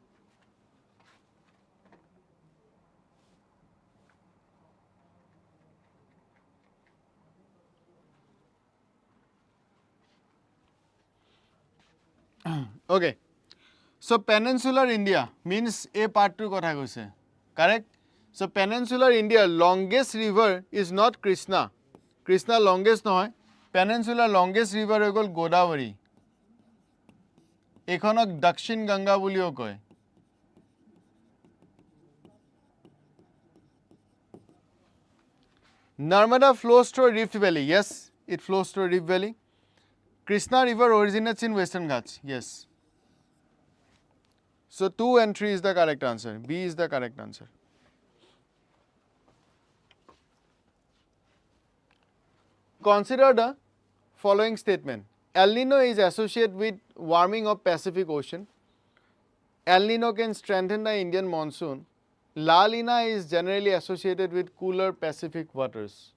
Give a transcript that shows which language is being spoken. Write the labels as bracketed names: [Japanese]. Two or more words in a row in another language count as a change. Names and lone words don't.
[English] Okay. So peninsular India means a part to [Assamese] কথা কৈছে. [English] Correct? So peninsular India longest river is not Krishna. [Assamese] Krishna longest নহয়. [English] Peninsular longest river [Assamese] হৈ গ'ল গোদাবৰী এখনক দক্ষিণ গংগা বুলিও কয় [English] Narmada flows through Rift Valley yes it flows through Rift Valley Krishna river originates in Western Ghats yes so 2 and 3 is the correct answer B is the correct answer consider the following statement El Nino is associated with warming of Pacific Ocean El Nino can strengthen the Indian monsoon La Nina is generally associated with cooler Pacific waters